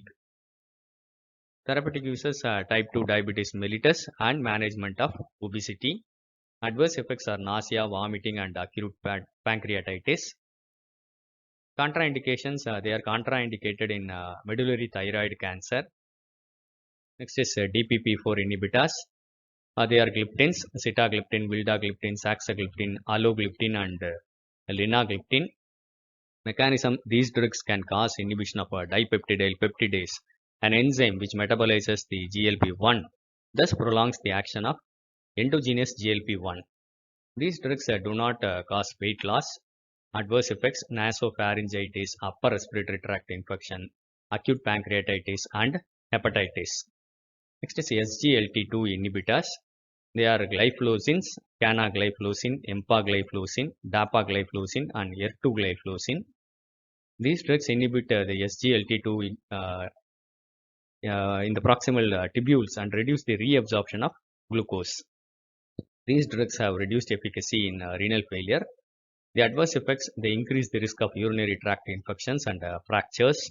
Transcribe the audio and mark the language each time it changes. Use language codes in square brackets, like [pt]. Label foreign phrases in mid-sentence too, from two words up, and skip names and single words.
[en] Therapeutic uses: type 2 diabetes mellitus and management of obesity. Adverse effects are nausea, vomiting, and acute pancreatitis. Contraindications: they are contraindicated in medullary thyroid cancer. Next is DPP-4 inhibitors. They are gliptins: sitagliptin, vildagliptin, saxagliptin, alogliptin, and linagliptin. Mechanism: these drugs can cause inhibition of dipeptidyl peptidase, an enzyme which metabolizes the GLP-1, thus prolongs the action of endogenous GLP-1. These drugs do not cause weight loss. Adverse effects: nasopharyngitis, upper respiratory tract infection, acute pancreatitis, and hepatitis. Next is SGLT2 inhibitors. They are glyphosins, canagliflozin, empagliflozin, dapagliflozin, and ertugliflozin. These drugs inhibit the SGLT2 in the proximal tubules and reduce the reabsorption of glucose. These drugs have reduced efficacy in renal failure. The adverse effects: they increase the risk of urinary tract infections and fractures.